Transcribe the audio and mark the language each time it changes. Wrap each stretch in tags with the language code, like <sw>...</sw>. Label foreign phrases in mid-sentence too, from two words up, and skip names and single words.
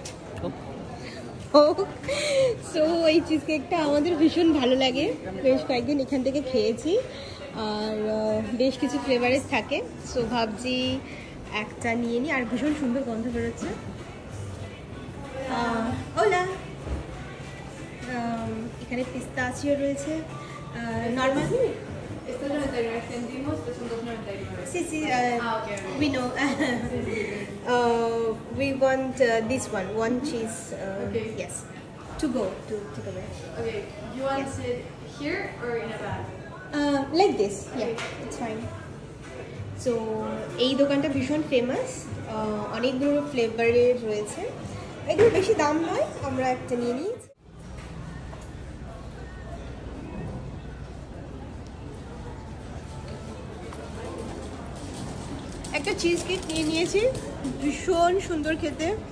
<bn>সো এই</bn> <en>cheese cake</en> <bn>আমাদের ভীষণ ভালো লাগে, বেশ কয়েকদিন এখান থেকে খেয়েছি। আর বেশ কিছু ফ্লেভারের থাকে, সো ভাবছি একটা নিয়ে নিই। আর ভীষণ সুন্দর গন্ধ বেরোচ্ছে। ওলা, এখানে পিস্তাচিও রয়েছে, নর্মাল।</bn> <es>Estos 99 céntimos, estos son 2,99. Sí,</es> <en>Okay. we know. We want this one cheese. Okay. Yes, to go away. Okay, you want Yes. it here or in a bag? Like this, yeah, it's fine.</en> <bn>So এই দোকানটা ভীষণ ফেমাস, অনেকগুলো ফ্লেভারের রয়েছে, এগুলো বেশি দাম নয়। আমরা একটা নিয়ে নিই। একটা</bn> <en>cheese cake</en> <bn>নিয়ে নিয়েছি, ভীষণ সুন্দর খেতে।</bn>